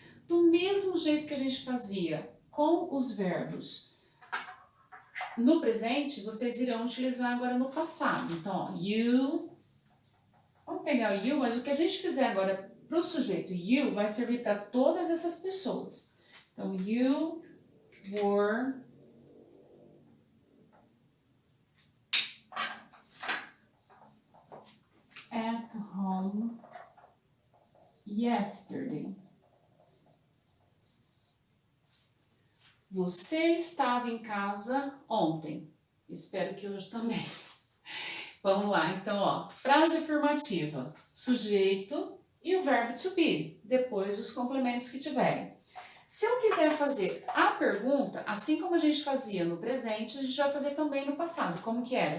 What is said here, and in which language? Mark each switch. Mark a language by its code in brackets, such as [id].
[pt] Do mesmo jeito que a gente fazia com os verbos no presente, vocês irão utilizar agora no passado. Então, ó, you. Vamos pegar o you, mas o que a gente fizer agora para o sujeito you vai servir para todas essas pessoas. [en] Então, you were at home yesterday. [pt] Você estava em casa ontem. Espero que hoje também. Vamos lá, então, ó, frase afirmativa, sujeito e o verbo to be, depois os complementos que tiverem. Se eu quiser fazer a pergunta, assim como a gente fazia no presente, a gente vai fazer também no passado. Como que era?